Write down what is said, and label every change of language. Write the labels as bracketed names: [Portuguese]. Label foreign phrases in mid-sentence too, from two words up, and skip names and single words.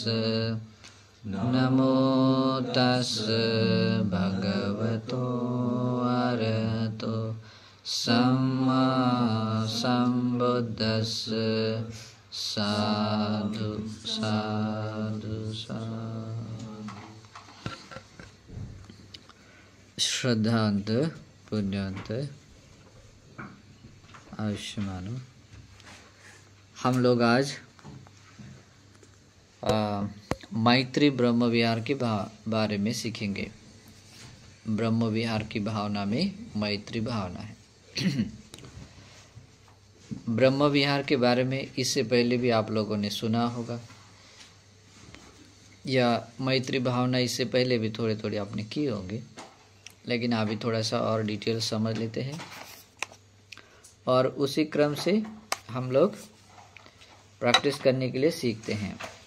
[Pali] नमो तस् भगवतो अरहतो सम्मा सम्बुद्दस्स। साधु साधु साधु। श्रद्धांत पुण्यांत आयुष्मानो। [Hindi] हम लोग आज मैत्री ब्रह्म विहार के बारे में सीखेंगे। ब्रह्म विहार की भावना में मैत्री भावना है। ब्रह्म विहार के बारे में इससे पहले भी आप लोगों ने सुना होगा, या मैत्री भावना इससे पहले भी थोड़े थोड़े आपने किए होंगे, लेकिन अभी थोड़ा सा और डिटेल समझ लेते हैं और उसी क्रम से हम लोग प्रैक्टिस करने के लिए सीखते हैं।